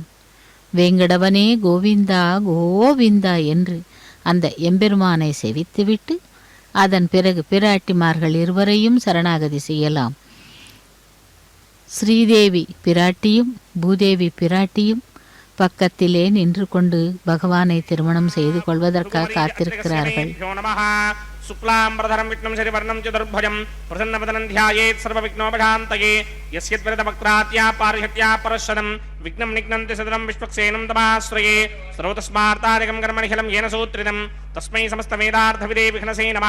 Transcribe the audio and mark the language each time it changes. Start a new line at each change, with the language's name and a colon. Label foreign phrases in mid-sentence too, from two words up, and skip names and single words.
Tamil: வேங்கடவனே கோவிந்தா கோவிந்தா என்று அந்த எம்பெருமானை செவித்துவிட்டு அதன் பிறகு பிராட்டிமார்கள் இருவரையும் சரணாகதி செய்யலாம். ஸ்ரீதேவி பிராட்டியும் பூதேவி பிராட்டியும் பக்கத்திலே நின்று கொண்டு பகவானை திருமணம் செய்து கொள்வதற்காக காத்திருக்கிறார்கள்.
Sanskrit: शुक्लांबरधरं विष्णुं शशिवर्णं चतुर्भुजं प्रसन्नवदनं ध्यायेत् सर्वविघ्नोपशान्तये यस्यद्वरदवक्त्रात्या पारिषत्या परशदं विघ्नं निघ्नन्ति सदनं विश्वक्सेनं तमाश्रये सर्वतस्मार्तादिकं कर्मनिखिलं येन सूत्रितं तस्मै समस्तवेदार्थविदे विघ्नसे नमः.